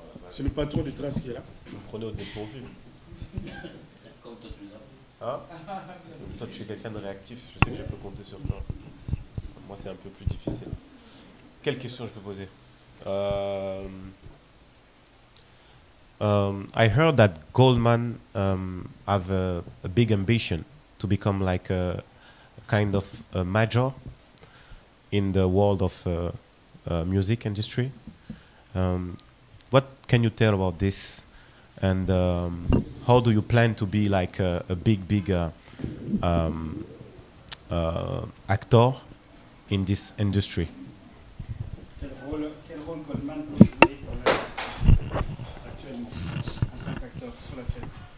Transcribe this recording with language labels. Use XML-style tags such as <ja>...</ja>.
<fr>C'est le patron du Trace qui est là. Vous me prenez au dépourvu. Comme toi, tu l'as. Hein? Toi, tu es quelqu'un de réactif. Je sais que je peux compter sur toi. Moi, c'est un peu plus difficile. Quelle question je peux poser?</fr> <en>I heard that Goldman have a big ambition to become like a kind of a major in the world of music industry. What can you tell about this, and how do you plan to be like a big actor in this industry?</en> <fr>Quel rôle Goldman peut jouer dans l'artiste actuellement en tant qu'acteur sur la scène?</fr>